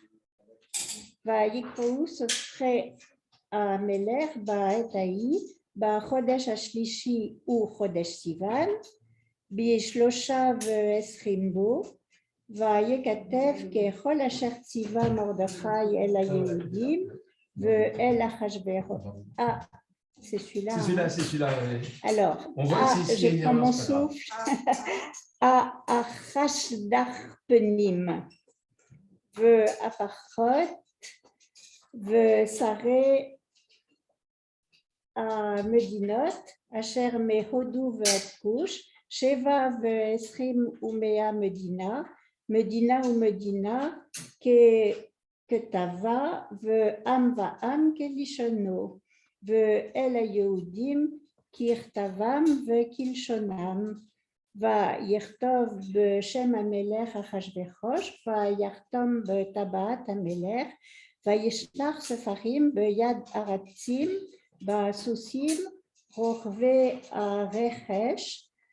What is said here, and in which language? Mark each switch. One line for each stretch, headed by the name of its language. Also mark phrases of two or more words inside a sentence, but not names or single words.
Hebrew: ויקראו סופרי המלך בעת ההיא בחודש השלישי וחודש סיוון ב23 בו ויכתב ככל אשר ציווה מרדכי אל היהודים ואל אחשוורוש.
French: C'est celui-là. C'est celui-là. Alors, je prends mon souffle.
Hebrew: אחשדך פנים והפחות ושרי המדינות אשר מהודו ועד כוש 27 מדינה ומדינה ככתבה ועם כלשונו ואל היהודים ככתבם וכלשונם ויכתוב בשם המלך אחשוורוש ויחתום בטבעת המלך וישלח ספרים ביד ארצים בסוסים רוכבי הרכש